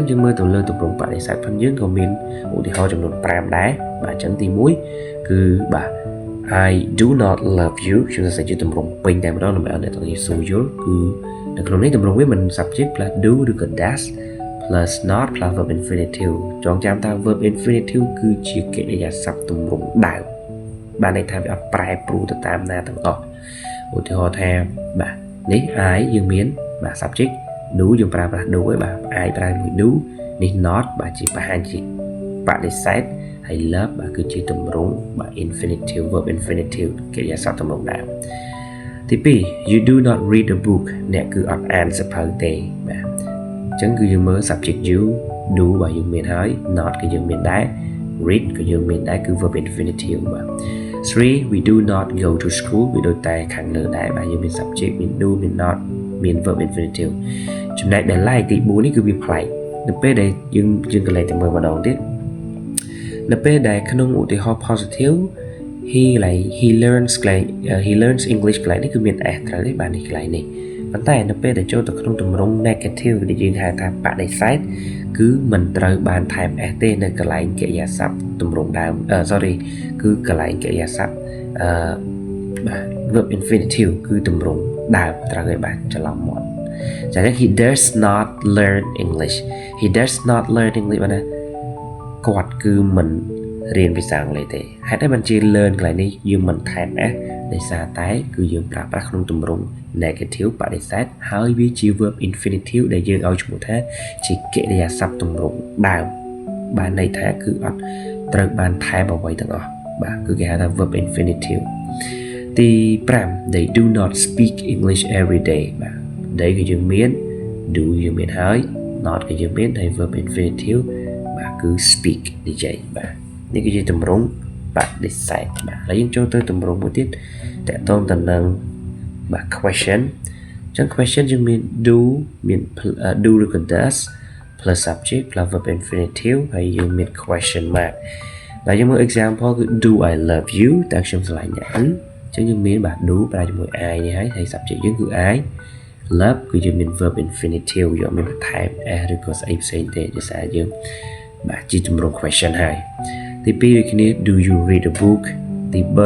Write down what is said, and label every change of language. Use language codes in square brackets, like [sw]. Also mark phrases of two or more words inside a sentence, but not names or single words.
[km] យើងមើលទៅលើទម្រង់បដិសេធផងយើងក៏មានឧទាហរណ៍ចំនួន5ដែរបាទអញ្ចឹងទី1គឺបាទ [en] I do not love you [km] ខ្ញុំសរសេរជាទ ម្រង់ពេញតែម្ដងដើម្បីឲ្យអ្នកទាំងនេះស្រួលយល់គឺនៅក្នុងនេះទម្រង់វាមិន [en] subject plus do [km] ឬក៏ does [en] plus not plus verb infinitive [km] ចងចាំថា [en] verb infinitive [km] គឺជាកិរិយាសព្ទទម្រង់ដើមបានន័យថាវាអត់ប្រែប្រួលទៅតាមណាទាំងអស់ឧទាហរណ៍ថាបាទនេះ I យើងមានបាទ [en] subject do [km] យើងប្រើប្រាស់ do ហើយបាទ I ប្រើមួយ do នេះ not បាទជាបង្ហាញជាបដិសេធហើយ love បាទគឺជាទម្រង់បាទ [en] infinitive verb infinitive [km] កិរិយាសព្ទទម្រង់ដើមហ ទី2 [en] you do not read a book [km] អ្នកគឺអត់អានសៀវភៅទេបាទអញ្ចឹងគឺយើងមើល [en] subject you do [km] បាទយើងមានហើយ not គឺយើងមានដែរ read ក៏យើងមានដែរគឺ [en] verb infinitive [km] បាទ 3 [en] we do not go to school [km] វាដូចតែខាងលើដែរបាទយើងមាន subject មាន do មាន not មាន [en] verb infinitive [km] ចំណែកដែល like ទី4នេះគឺវាប្លែកនៅពេលដែលយើងកន្លែងតែមើលម្ដងទៀតនៅពេលដែលក្នុងឧទាហរណ៍ [en] positive he learns English [km] កន្លែងនេះគឺមាន s ត្រូវទេបាទនេះកន្លែងនេះប៉ុន្តែនៅពេលដែលចូលទៅក្នុងទម្រង់ negative ដែលយើងហៅថាបដិសេធគឺមិនត្រូវបានថែម s ទេនៅកន្លែងកិរិយាសព្ទទម្រង់ដើមគឺកន្លែងកិរិយាសព្ទបាទ [en] verb infinitive [km] គឺទម្រង់ដើមត្រូវហើយបាទច្រឡំមាត់ចា៎ [en] he does not learn English [km] បាទណាគាត់គឺមិនរៀនភាសាអង់គ្លេសទេហេតុអីបានជា learn កន្លែងនេះយើងមិនថែម s ដោយសារតែគឺយើងប្រើប្រាស់ក្នុងទម្រង់ negative បដិសេធហើយវាជា [en] verb infinitive [km] ដែលយើងឲ្យឈ្មោះថាជាកិ រិយាសព្ទទម្រង់ដើមបានន័យថាគឺអត់ត្រូវបានថែមអ្វីទាំងអស់បាទគឺគេហៅថា [en] verb infinitive [km] ទី5 [en] they do not speak English every day [km] បាទ they គឺយើង មាន do យើងមានហើយ not គឺយើងមានហើយ [en] verb infinitive [km] បាទគឺ speak និយាយបាទនេះគឺជាទម្រង់បដិសេធបាទហើយយើងចូលទៅទម្រង់ មួយទៀតតកតងទៅនឹងបាទ question អញ្ចឹង question យើងមាន do មាន do ឬក៏ [en] does plus subject plus verb infinitive [km] ហើយយើងមាន [en] question mark [km] ហើយយើងមើល example គឺ [en] do I love you [km] តើខ្ញុំស្រឡាញ់អ្នកអញ្ចឹងយើងមានបាទ do ប្រើជាមួយ I នេះហើយ subject យើងគឺ I love គឺយើងមាន [en] verb infinitive [km] យកមានបន្ថែម s ឬក៏ស្អីផ្សេងទេដោយសារយើងបាទជាទម្រង់ question ហើយទី2ដូចគ្នា [en] do you read a book [km] ទី